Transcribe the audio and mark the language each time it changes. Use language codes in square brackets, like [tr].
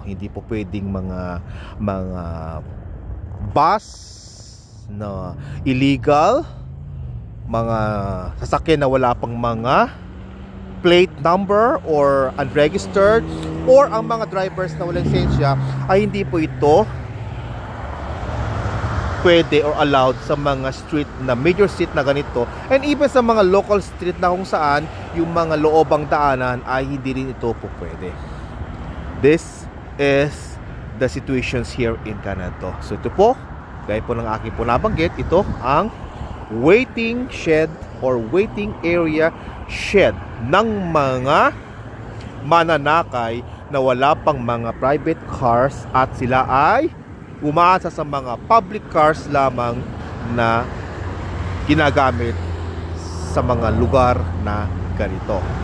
[tl] Hindi po pwedeng mga bus na illegal, mga sasakyan na wala pang mga plate number or unregistered, or ang mga drivers na walang lisensya ay hindi po ito pwede or allowed sa mga street na major street na ganito, and even sa mga local street na kung saan yung mga loobang daanan ay hindi rin ito po pwede. [en] This is the situations here in Canada. [tl] So ito po, gaya po ng aking po nabanggit, ito ang waiting shed or waiting area shed ng mga mananakay na wala pang mga private cars at sila ay umaasa sa mga public cars lamang na ginagamit sa mga lugar na ganito.